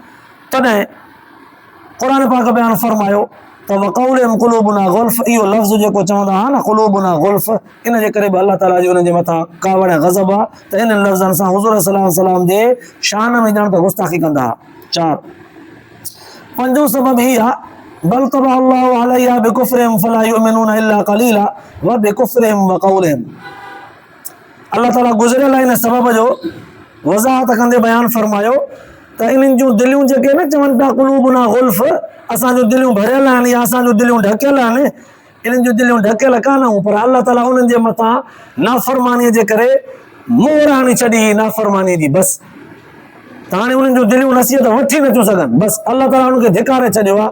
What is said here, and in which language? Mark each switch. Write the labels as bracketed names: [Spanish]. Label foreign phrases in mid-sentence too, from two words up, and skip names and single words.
[Sindhi] तॾहिं क़ुर पाक बयानु फरमायो त [Arabic] وقولهم قلوبنا غلف, [Sindhi] इहो लफ़्ज़ जेको चवंदा हुआ न [Arabic] قلوبنا غلف, [Sindhi] इन जे करे बि अल्लाह ताला जी उन्हनि जे मथां कावड़ ऐं ग़ज़ब आहे त इन लफ़्ज़नि सां हुज़ूर [Arabic] صلى الله عليه وسلم [Sindhi] जे शान में ॼण त गुस्ताखी कंदा हुआ। [Arabic] 4 [Sindhi] पंजो सबब हीअ आहे [Arabic] بل طبع الله عليها بكفرهم فلا يؤمنون إلا قليلا وبكفرهم وقولهم. [Sindhi] अल्लाह ताला गुज़िरियल हिन सबब जो वज़ाहत कंदे बयानु फरमायो त इन्हनि जूं दिलियूं जेके न चवनि पिया [Arabic] قلوبنا غلف, [Sindhi] असांजूं दिलियूं भरियल आहिनि या असांजूं दिलियूं ढकियल आहिनि, इन्हनि जूं दिलियूं ढकियल कान आहिनि, पर अल्लाह ताला उन्हनि जे मथां नाफ़रमानीअ जे करे मोहर हणी छॾी नाफ़रमानीअ जी, बसि त हाणे उन्हनि जूं दिलियूं नसीहत वठी नथियूं सघनि, बसि अल्लाह ताला उन्हनि खे धिकारे छॾियो आहे।